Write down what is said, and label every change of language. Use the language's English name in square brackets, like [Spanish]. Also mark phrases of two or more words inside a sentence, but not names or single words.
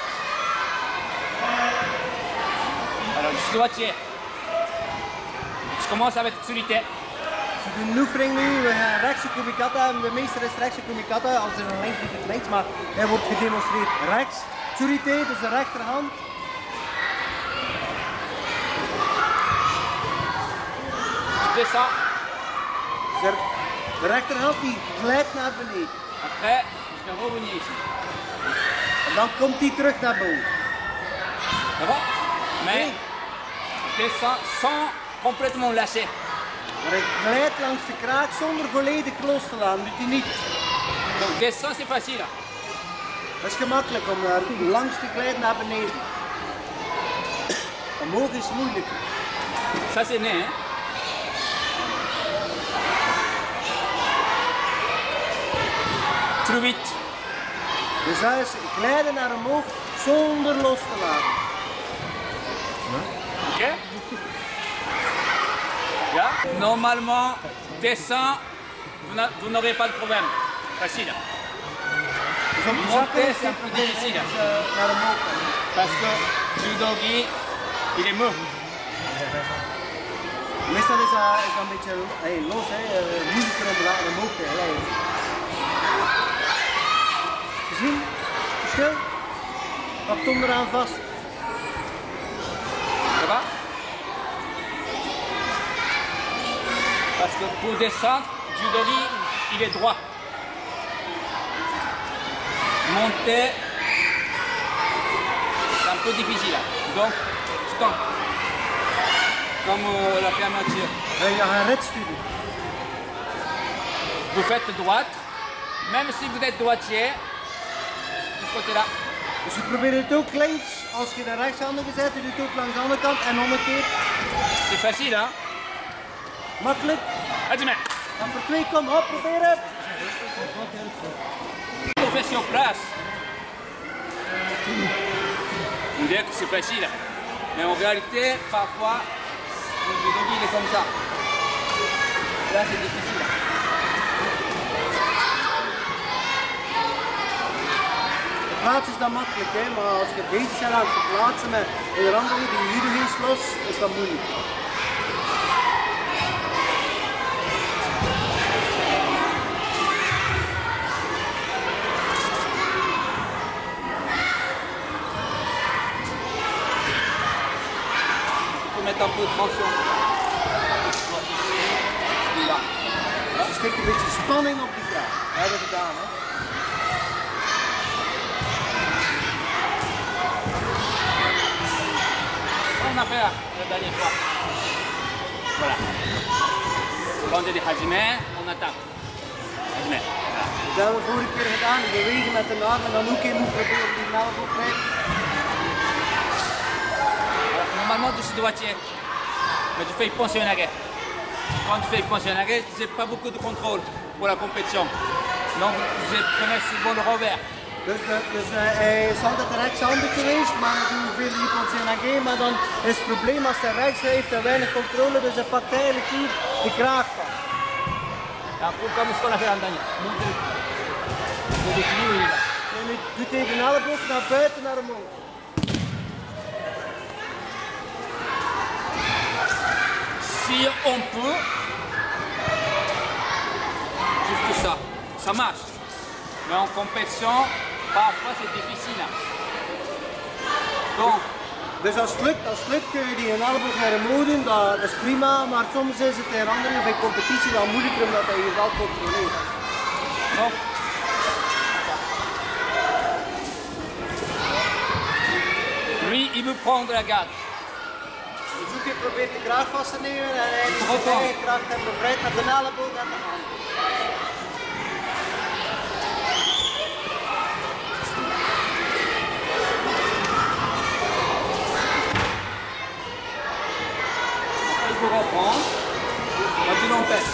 [French] Alors, je suis droitier. Je commence avec Tsurite. [Dutch] We doen een oefening nu, we gaan rechtse kumikata. De meester is rechtse kumikata, als er een links is het links, maar hij wordt gedemonstreerd rechts. Tsurite, dus de rechterhand. [French] Je descends. [Dutch] De rechterhand die glijdt naar beneden. [French] Après, je vais revenir ici. [Dutch] En dan komt hij terug naar boven. [French] Ça va? Mais descends sans complètement lâcher. [Dutch] Maar hij glijdt langs de kraak zonder volledig los te laten, doet hij niet. [French] Donc descends, c'est facile. [Dutch] Dat is gemakkelijk om langs te glijden naar beneden. Omhoog is moeilijker. [French] Ça c'est né, hein? Trop vite. [Dutch] Dus dat is glijden naar omhoog zonder los te laten. Ok? [French] Là, normalement, descends, vous n'aurez pas de problème. Facile. [Dutch] Dus om te [French] Monter, [Dutch] zakken is [French] c'est un peu difficile. [Dutch] naar omhoog gaan. [French] Parce que Judogi, il est mou. [Dutch] Meestal is dat een beetje los, moeilijker om omhoog te glijden. Gezien? Verschil? Pak Tom eraan vast. [French] Ça va? Parce que pour descendre, Judogi, il est droit. Monter, c'est un peu difficile. Donc, je tente. Comme la fermeture. [Dutch] Je gaat ritstudie. [French] Vous faites droite, même si vous êtes droitier, de ce côté-là. [Dutch] Dus je probeert het ook links, als je de rechtshandige zet, je doet het ook langs de andere kant en omgekeerd. [French] C'est facile, hein? [Dutch] Makkelijk. Hajime. Dan voor 2 kom, hop, probeer het. [French] On fait sur place. On dirait que c'est facile. Mais en réalité, parfois, le doggy il est comme ça. Là, c'est difficile. [Dutch] Plaatsen is dan makkelijk, hè? Maar als je bezig bent aan het verplaatsen met een andere die hier geen los, is dat moeilijk. Met een [French] peu de tension. Là. [Dutch] Je steekt een beetje spanning op die kraag. We hebben het gedaan, hè? [French] On a fait la dernière fois. Voilà. Quand on dit hajime, on attaque. Hajime. Voilà. [Dutch] Dat hebben we vorige keer gedaan. Bewegen met de arm en dan ook in moet proberen die elleboog te krijgen. [French] Normalement, tu dois tirer. Mais tu fais penser en arrêt. Quand tu fais penser en arrêt, tu n'as pas beaucoup de contrôle pour la compétition. Donc, je prenais souvent le revers. [Dutch] Dus hij is altijd rechtshandig geweest, maar hij doet veel hypoxenage. Maar dan is het probleem als hij rechts heeft, hij weinig controle, dus hij pakt eigenlijk hier de kraag vast. Ja, [French] comme ce qu'on a fait l'an dernier. Le déclic, il est là. [Dutch] En nu doet hij de elleboog naar buiten, naar omhoog. [French] Si on peut, juste ça, ça marche. Mais en compétition, parfois c'est difficile. Donc, [Dutch] Dus als het lukt kun je die een elleboog naar omhoog doen, dat is prima, maar soms is het in andere of in competitie wel moeilijker omdat hij je wel controleert. [French] donc, lui, il veut prendre la garde. [Dutch] De zoeker probeert de kraag vast te nemen en hij is zijn eigen kracht en bevrijdt met de elleboog en de hand. [French] Il faut reprendre, maar tu l'empêches.